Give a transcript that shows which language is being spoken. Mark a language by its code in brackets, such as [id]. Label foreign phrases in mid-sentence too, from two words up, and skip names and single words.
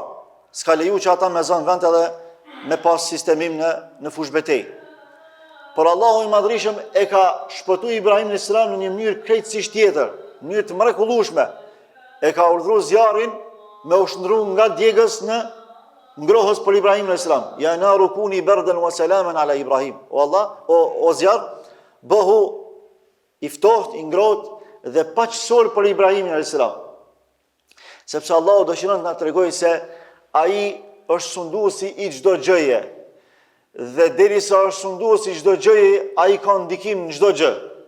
[sq] S'ka leju që ata me zon vend edhe me pas sistemim në fushë betejë. Por Allahu i Madhrishëm e ka shpëtuar Ibrahimin a.s. në një mënyrë krejtësisht tjetër, në mënyrë të mrekullueshme. E ka urdhëruar zjarrin me u shndru nga djegës në ngrohës për Ibrahimin a.s. [ar] يا نار كوني بردا وسلاما على إبراهيم. [sq] O Allah, o zjarr, bëhu i ftohtë, i ngrohtë dhe paqësor për Ibrahimin a.s. Sepse Allahu dëshiron të na tregojë se ai është sunduesi i çdo gjëje. Dhe derisa është sunduesi i çdo gjëje, ai ka ndikim në çdo gjë.